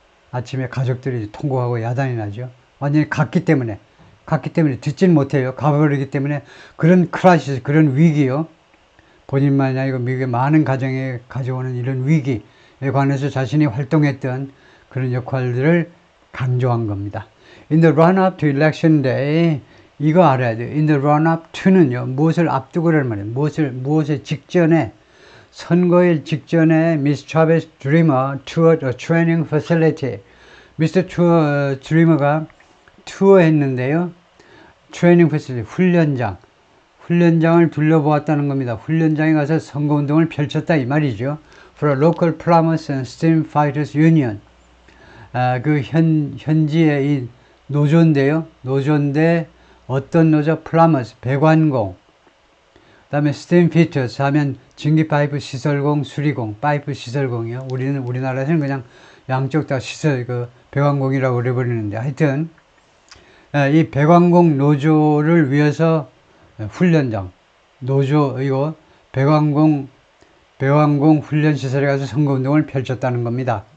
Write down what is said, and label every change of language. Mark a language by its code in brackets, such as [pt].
[ko] 아침에 가족들이 통곡하고 야단이 나죠. 완전히 갔기 때문에 듣진 못해요. 가버리기 때문에 그런 크라이시스, 그런 위기요. 본인만이 아니고 미국의 많은 가정에 가져오는 이런 위기, 관해서 자신이 활동했던 그런 역할들을 강조한 겁니다. [en] In the run-up to election day, [ko] 이거 알아야 돼요. [en] In the run-up to [ko] 는요, 무엇을 앞두고라는 말이에요. 무엇의 직전에, 선거일 직전에 [en] Miss Chavez Dreamer toured a training facility. Mr. [ko] Dreamer가 투어했는데요. 트레이닝 패시리티, 훈련장을 둘러보았다는 겁니다. 훈련장에 가서 선거운동을 펼쳤다 이 말이죠. [en] For a local plumbers and steam fighters union. [ko] 그 현지의 이 노조인데요. 노조인데 어떤 노조? plumbers, 배관공. 그 다음에 steam fitters 하면 전기 파이프 시설공, 수리공, 파이프 시설공이요. 우리나라에서는 그냥 양쪽 다 배관공이라고 그래버리는데 하여튼 이 배관공 노조를 위해서 훈련장, 노조, 이거 배관공 훈련시설에 가서 선거운동을 펼쳤다는 겁니다.